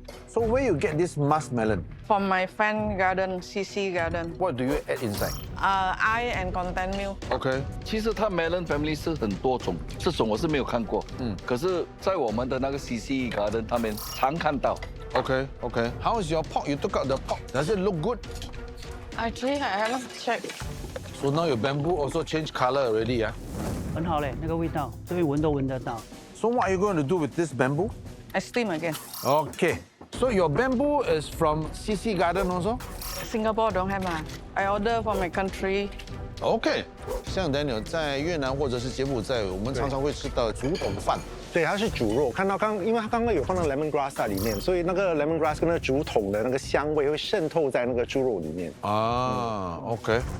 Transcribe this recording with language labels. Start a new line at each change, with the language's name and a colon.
English: So where you get this muskmelon? From my friend garden, CC Garden. What do you add inside? Eye and content milk. OK，
Chinese: 其实它
English: melon family
Chinese: 是很多种，这种我是没有看过。可是，在我们的那个 CC Garden 他们常看到。
English: OK。 How is your pork? You took out the pork. Does it look good? Actually, I haven't checked. So now your bamboo also change color already, yeah?
Chinese: 很好嘞，那个味道，这边闻都闻得到。
English: So what are you going to do with this bamboo? I steam again. Okay. So your bamboo is from CC Garden also? Singapore don't have ma. I order from my country. OK。
Chinese: 像 Daniel 在越南或者是柬埔寨，我们常常会吃到竹筒饭。对，它是煮肉。看到因为它刚刚有放到 lemongrass 在里面，所以那个 lemongrass 跟那个竹筒的那个香味会渗透在那个猪肉里面。啊 ，OK。